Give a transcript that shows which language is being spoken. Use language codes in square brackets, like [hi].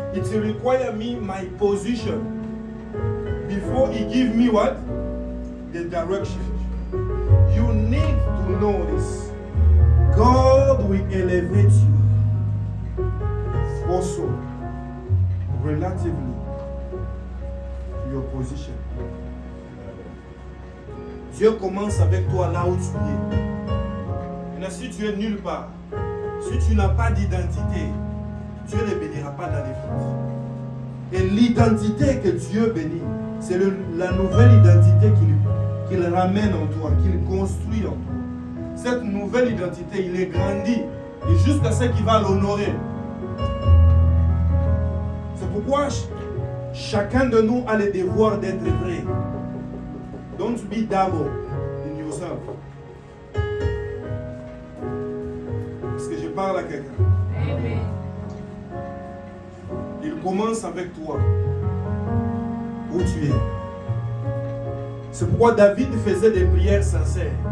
[en] It will require me my position before he give me what? The direction. You need to know this. God will elevate you also relatively to your position. [fr] Dieu commence avec toi là où tu es. Maintenant, si tu es nulle part, si tu n'as pas d'identité, Dieu ne bénira pas dans les fruits. Et l'identité que Dieu bénit, c'est la nouvelle identité qu'il ramène en toi, qu'il construit en toi. Cette nouvelle identité, il est grandi et jusqu'à ce qu'il va l'honorer. C'est pourquoi chacun de nous a le devoir d'être vrai. [en] Don't be double in yourself. [fr] Parce que je parle à quelqu'un. Amen. Il commence avec toi. Où tu es. C'est pourquoi David faisait des prières sincères.